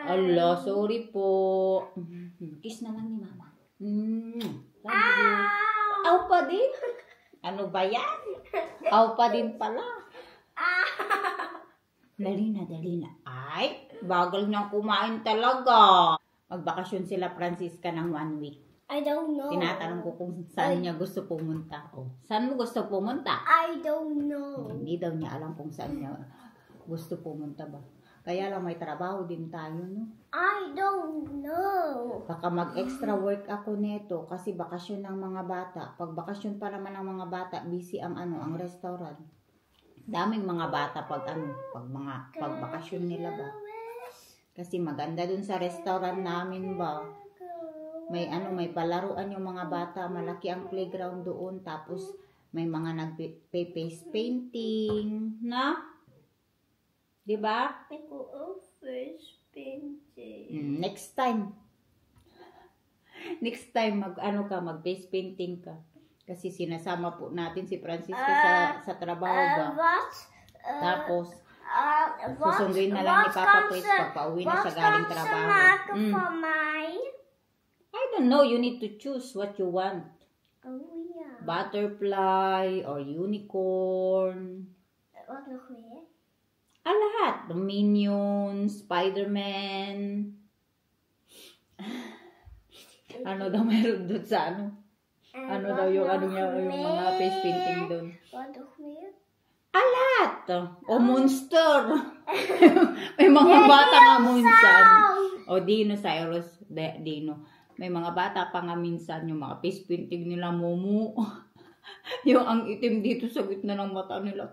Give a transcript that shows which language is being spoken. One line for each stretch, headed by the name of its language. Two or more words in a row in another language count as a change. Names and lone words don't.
Filipino: Allah, sorry po. Kiss na lang ni mama. Aw pa din? Ano ba yan? Aw pa din pala. Dali na. Ay, bagal niyang kumain talaga. Magbakasyon sila Francisca ng 1 week.
English: I don't know.
Filipino: Tinatanong ko kung saan niya gusto pumunta. Saan mo gusto pumunta?
English: I don't know.
Filipino: Hindi daw niya alam kung saan niya gusto pumunta ba. Kaya lang may trabaho din tayo, no?
English: I don't know.
Filipino: Baka mag-
English: extra work
Filipino: ako neto kasi bakasyon ng mga bata. Pag bakasyon pa naman ng mga bata, busy ang ang restaurant. Daming mga bata pag bakasyon nila ba. Kasi maganda dun sa restaurant namin ba. May palaruan yung mga bata, malaki ang playground doon, tapos may mga nagpe-
English: face painting,
Filipino: na? 'Di ba?
Dutch: Ik wil ook
English: face painting. Next time
Filipino: mag-
English: face painting
Filipino: ka. Kasi sinasama po natin si Francisca sa trabaho ba. Tapos susunduin na lang ni Papa Chris pagpa-uwi na siya galing trabaho.
Dutch: Wat kan ze maken van mij?
English: I don't know, you need to choose what you want.
Dutch: Oh ja.
English: Butterfly or unicorn.
Dutch: Wat nog meer?
Filipino: Lahat. The Minions, Spider-Man. Ano daw meron doon sa Ano daw yung mga face painting doon.
Dutch: Wat nog meer?
Filipino: Lahat. O monster. May mga bata nga minsan. O dinosaurus. Dino. May mga bata pa nga minsan yung mga face painting nila Momo. Yung ang itim dito sa gitna ng mata nila.